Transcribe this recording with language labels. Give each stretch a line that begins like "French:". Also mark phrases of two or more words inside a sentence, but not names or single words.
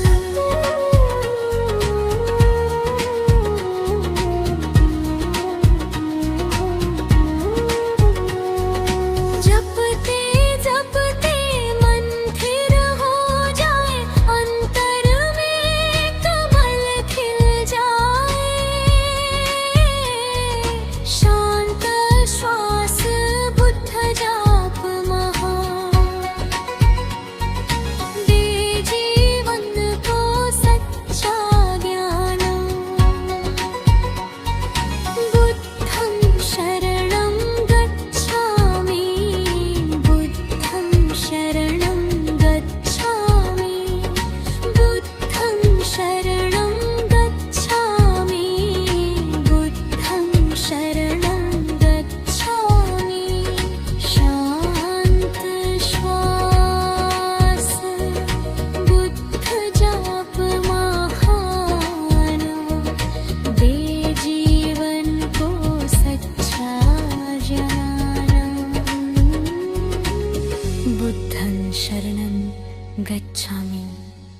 Hindi: जपते जपते मन स्थिर हो जाए, अंतर में कमल खिल जाए। शांत श्वास बुद्ध जाप महान, दे जीवन को सच्चा ज्ञान।
Pali: बुद्धं शरणं गच्छामि, बुद्धं शरणं गच्छामि, बुद्धं शरणं गच्छामि, बुद्धं शरणं गच्छामि।
Hindi: शांत श्वास, बुद्ध जाप महान, दे जीवन को सच्चा ज्ञान।
Pali: बुद्धं शरणं गच्छामि।